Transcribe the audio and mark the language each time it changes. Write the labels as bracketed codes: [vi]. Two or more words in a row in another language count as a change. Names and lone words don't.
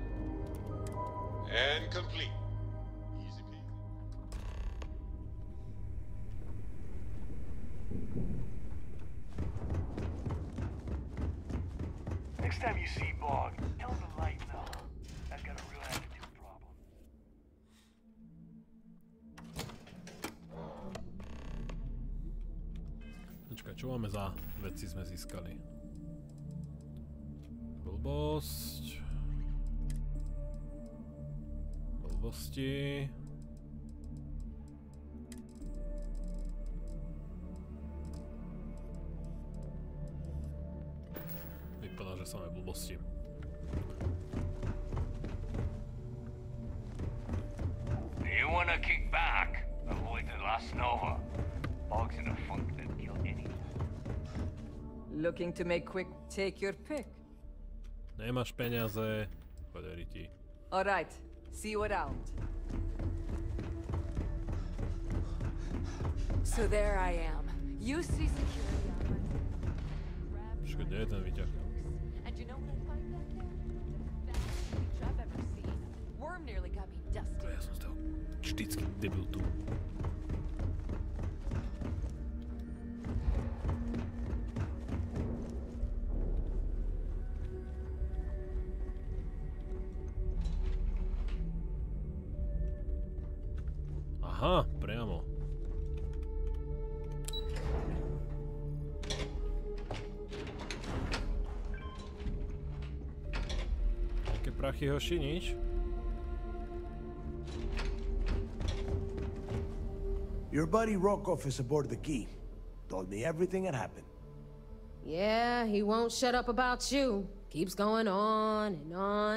[en] And complete. Easy peasy. Next time you see Bog, tell him to lighten up. I've got a real attitude problem. [sk] Počkaj, čo máme za veci sme získali? Blbosť. Blbosti. Vypadá, že samé blbosti. [en] Do you wanna kick back? Avoid the last Nova. Bog's in a funk that'd kill anyone. Looking to make quick, take your pick. [sk] Nemáš peniaze, choderi ti. [en] All right. See you around. So there I am. You see security on my... [sk] Počkaj, kde je ten výťah? [en] And you know what I find back there? The fastest beach I've ever seen. Worm nearly got me dusted. [sk] Ja som z toho vždycky debil tu. Aha, priamo. Také prachy, hoši, nič? [en] Your buddy Rokov is aboard the Key. Told me everything that happened. Yeah, he won't shut up about you. Keeps going on and on.